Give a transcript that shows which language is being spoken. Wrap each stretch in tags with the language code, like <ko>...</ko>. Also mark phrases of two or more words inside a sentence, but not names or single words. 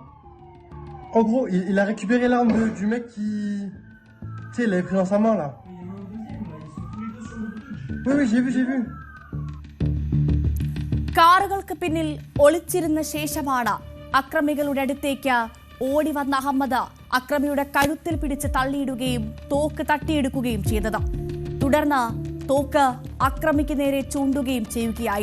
<fr>En gros, il a récupéré l'arme du mec qui... Tu sais, il l'avait pris dans sa main là. Oui, j'ai vu.</fr> <ml>കാറുകൾക്ക് പിന്നിൽ ഒളിച്ചിരുന്ന ശേഷമാണ് അക്രമികളുടെ അടുത്തേക്ക് ഓടി വന്ന അഹമ്മദ് അക്രമിയുടെ കഴുത്തിൽ പിടിച്ച് തള്ളിയിടുകയും തോക്ക് തട്ടിയെടുക്കുകയും ചെയ്തത്. തുടർന്ന് തോക്ക് അക്രമിക്ക് നേരെ ചൂണ്ടുകയും ചെയ്യുകയായിരുന്നു.</ml>